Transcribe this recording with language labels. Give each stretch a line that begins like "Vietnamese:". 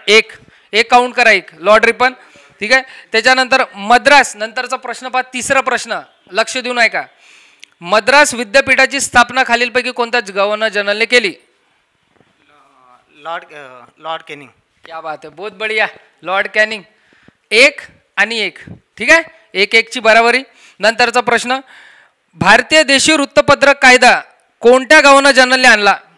Marathi: एक काउंट करा, एक लॉर्ड रिपन। ठीक आहे, त्याच्यानंतर मद्रास, नंतरचा प्रश्न पहा, तिसरा प्रश्न लक्ष देऊन ऐका। मद्रास विद्यापीठाची स्थापना खालीलपैकी कोणत्या गव्हर्नर जनरलने केली? Lord Canning.
Hindi: क्या बात है, बहुत बढ़िया, लॉर्ड कॅनिंग।
Marathi: एक आणि एक, ठीक आहे, 1-1 ची बराबरी। नंतरचा प्रश्न, भारतीय देशी वृत्तपत्रक कायदा कोणत्या गव्हर्नर जनरलने आणला?